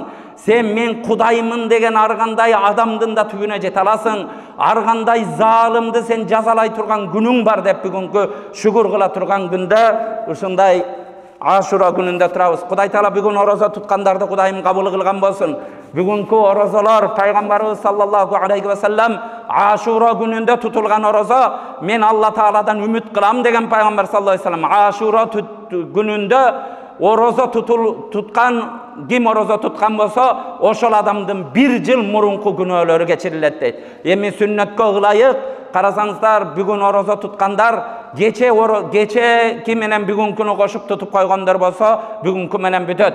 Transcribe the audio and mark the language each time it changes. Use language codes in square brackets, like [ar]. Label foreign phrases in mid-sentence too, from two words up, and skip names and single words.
[ky] Сен мен Кудайымын деген аргандай адамдын да түбүнө жете аласың. Аргандай залымды сен жазалай турган күнүң бар деп бүгүнкү шүгүр кыла турган күндө ушундай Ашура күнүндө турабыз. Кудай Таала бүгүн орозо туткандарды Кудайым кабыл кылган болсун. Бүгүнкү орозолор пайгамбарыбыз [ar] صلى الله عليه وسلم [ky] Ашура күнүндө тутулган орозо мен Алла Тааладан үмүт кылам деген пайгамбар [ar] صلى الله عليه وسلم. [ky] Ашура күнүндө орозо туткан, ким орозо туткан болсо, ошол адамдын бир жыл мурунку күнөөлөрү кечирилет дейт. Эми сүннөткө ылайык карасаңыздар, бүгүн орозо туткандар кечеки менен бүгүнкүнү кошуп тутуп койгондор болсо, бүгүнкү менен бүтөт.